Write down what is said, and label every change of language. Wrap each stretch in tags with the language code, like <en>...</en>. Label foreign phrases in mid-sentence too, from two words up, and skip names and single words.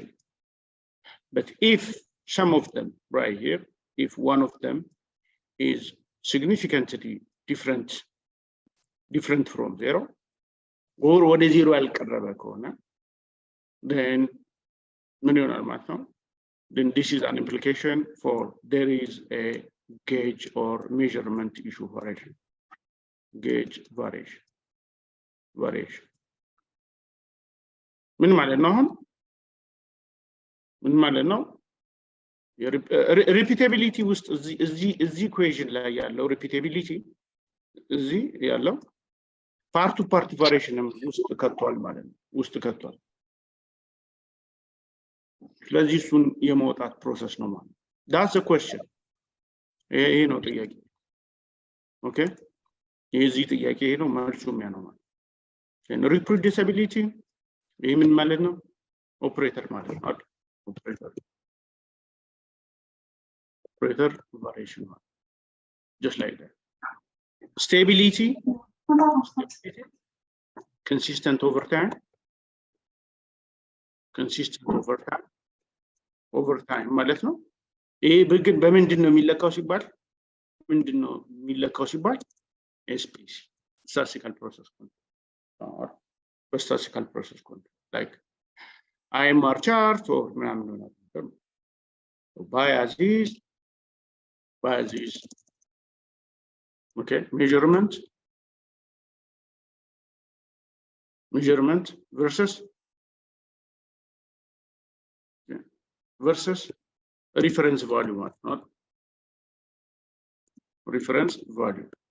<en>But if some of them right here, if one of them is significantly different from zero, or what is zero then then this is an implication for there is a gauge or measurement issue variation. Gauge variation.</en> <am>ምን ማለት ነው? ምን ማለት ነው? repeatability ውስጥ እዚህ equation ላይ ያለው repeatability እዚህ ያለው</am> <en>part to part variation</en> <am>ውስጥ ከቷል ማለት ነው። ውስጥ ከቷል። ስለዚህ እሱን የመውጣት ፕሮሰስ ነው ማለት ነው።</am> <en>that's a question።</en> <am>ይሄ ነው ጥያቄ። ኦኬ የዚህ ጥያቄ ይሄ ነው መልሱም ያ ነው ማለት ነው። reproducibility ይሄ ምን ማለት ነው?</am> <en>ኦፕሬተር</en> <am>ማለት ነው።</am> <en>Operator variation, just like that. Stability, consistent over time.</en> <am>ማለት ነው። ይሄ ግን በምንድነው የሚለካው ሲባል SPC,</am> <en>statistical process control, or statistical process control, like IMR chart or biases, okay, measurement versus reference value, not reference value.</en>